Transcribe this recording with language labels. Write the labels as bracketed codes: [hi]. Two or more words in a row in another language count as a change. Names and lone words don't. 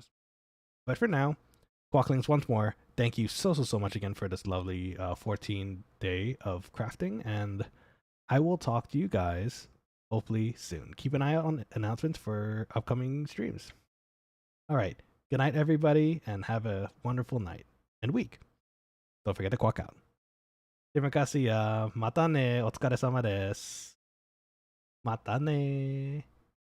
[en] But for now, Quokkalings, once more, thank you so much again for this lovely 14-day of crafting, and I will talk to you guys hopefully soon. Keep an eye out on announcements for upcoming streams. All right, good night, everybody, and have a wonderful night and week. Don't forget to quack out. [id] Terima kasih ya. [ja] またね. お疲れ様です. またね.